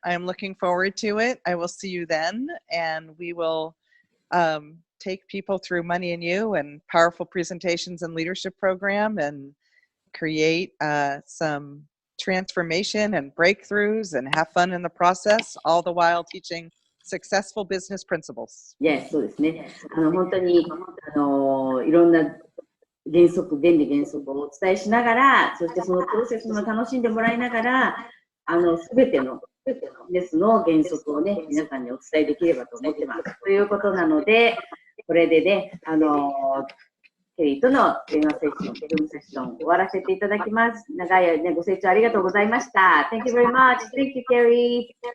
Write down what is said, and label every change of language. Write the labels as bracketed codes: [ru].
[en] I'm looking forward to it. I will see you then, and we will take people through Money&You and Powerful Presentations and Leadership Program and create some transformation and breakthroughs and have fun in the process, all the while teaching successful business principles. [ja] Yes, そうですね。本当にいろんな原理原則をお伝えしながら、そしてそのプロセスも楽しんでもらいながら、すべてのビジネスの原則をね、皆さんにお伝えできればと思ってます。ということなので、これでね、ケリーとの電話セッション終わらせていただきます。長い間、ご清聴ありがとうございました。 [en] Thank you very much. Thank you, Carrie.